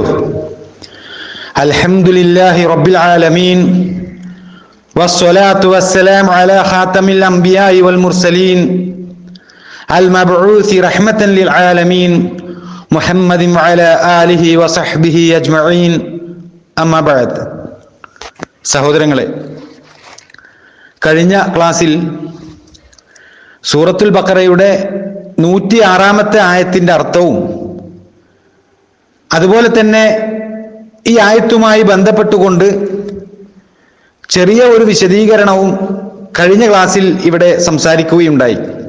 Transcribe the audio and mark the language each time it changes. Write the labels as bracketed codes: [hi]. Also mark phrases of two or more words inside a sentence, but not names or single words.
[ar] الحمد لله رب العالمين والصلاة والسلام على خاتم الأنبياء والمرسلين المبعوث رحمة للعالمين محمد وعلى آله وصحبه أجمعين. أما بعد. [ml] സഹോദരങ്ങളെ, കഴിഞ്ഞ ക്ലാസ്സിൽ സൂറത്തുൽ ബഖറയുടെ 106-ാമത്തെ ആയത്തിന്റെ അർത്ഥവും അതുപോലെ തന്നെ ഈ ആയത്തുമായി ബന്ധപ്പെട്ടുകൊണ്ട് ചെറിയ ഒരു വിശദീകരണവും കഴിഞ്ഞ ക്ലാസ്സിൽ ഇവിടെ സംസാരിക്കുകയുണ്ടായി.